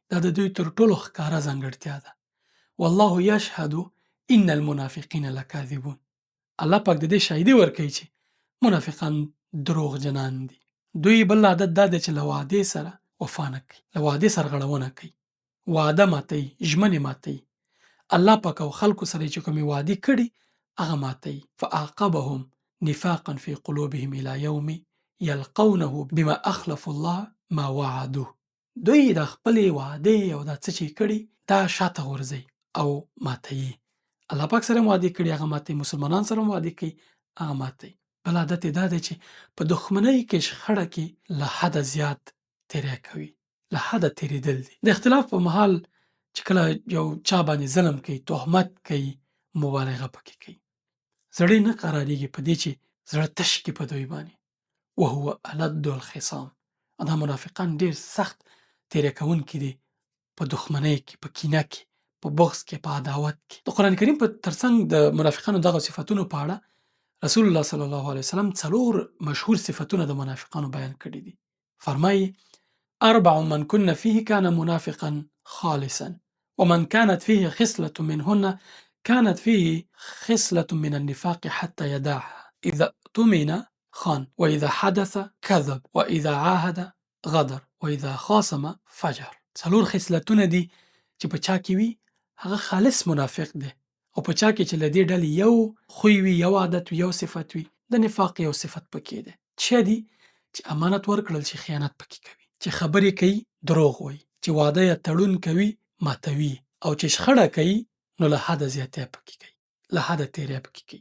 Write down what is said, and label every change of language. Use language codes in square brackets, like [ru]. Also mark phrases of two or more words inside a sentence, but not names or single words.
[ps] دا د دوی تر ټولو ښکاره ځانګړتیا ده. [ar] والله یشهد ان المنافقین لکاذبون، [ps] الله پاک د دې شاهدي ورکوي چې منافقان دروغجنان دي. دوی بل عادت دا دی چې له وعدې سره وفا نه کوي، له وعدې سرغړونه کوي، وعده ماتوي، ژمنې ماتوي. الله پاک او خلکو سره چې کومې وعدې کړي هغه ماتوي. [ar] فاعقبهم نفاقا في قلوبهم الى يوم يلقونه بما اخلفوا الله ما وعدوه، [ps] دوی د خپلې وعدې او دا څه چې کړي دا شاته غورځوي او ماتوي. الله پاک سره وعدې کړي هغه ماتوي، مسلمانان سره وعدې کوي هغه ماتوي. بل عادت یې دا دی چې په دښمنۍ کې شخړه کې له حده زیات تیری کوي، له حده تیریدل دي. د اختلاف په مهال چې کله یو چا باندې ظلم کوي، تهمت کوي، مبالغه پکې کوي، زړه نه قرارېږي په دې چې زړه تش کړي په دوی باندې. [ar] وهو الد الخصام، [ps] دا منافقان ډېر سخت تیری کوونکي دي په دښمنۍ کې، په کینه کې، په بغض کې، په عداوت کې. د قرآن کریم په ترڅنګ د منافقانو دغه صفتونو په اړه [ar] رسول الله صلی الله علیه وسلم [ps] 4 مشهور صفتونه د منافقانو بیان کړي دي. [ar] فرمایي 4 من كن فيه كان منافقا خالصا ومن كانت فيه خصلة منهن كانت فيه خصلة من النفاق حتى يدعها إذا اؤتمن خان وإذا حدث كذب وإذا عاهد غدر وإذا خاصم فجر. [ps] 4 خصلتونه دي چې په چا کې وي هغه خالص منافق دی، او په چا کې چې له دې ډلې یو خوی وي، یو عادت وي، یو صفت وي، د نفاق یو صفت پکې دی. څه دي؟ چې امانت ورکړل شي خیانت پکې کوي، چې خبرې کوي دروغ وایي، چې وعده یا تړون کوي ماتوي، او چې شخړه کوي نو له حده زیاتې پکې کوي، له حده تیری پکې کوي.